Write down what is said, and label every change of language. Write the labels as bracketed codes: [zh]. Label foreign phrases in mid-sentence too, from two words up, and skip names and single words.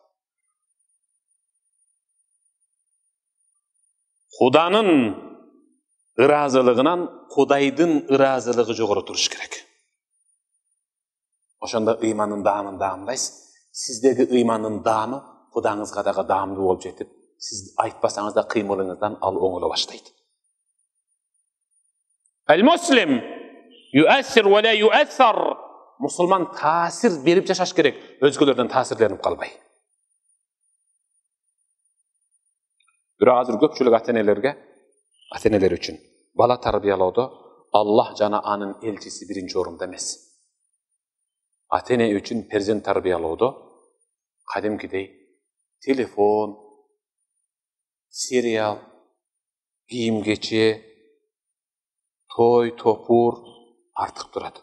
[ky] Куданын ыраазылыгынан Кудайдын ыраазылыгы жогору туруш керек. Ошондо ыймандын даамын даамдайсыз. Сиздеги ыймандын даамы Кудаңызга дагы даамдуу болуп жетип, сиз айтпасаңыз да кыймылыңыздан ал оңоло баштайт. [ar] المسلم يؤثر ولا يتأثر. [ky] Мусулман таасир берип жашаш керек, өзгөлөрдөн таасирленип калбай. Бирок азыр көпчүлүк ата-энелер үчүн бала тарбиялоодо Аллах жана анын элчиси биринчи орунда эмес. Ата-эне үчүн перзент тарбиялоодо кадимкидей телефон, сериал, кийим-кече, той, топур артык турат.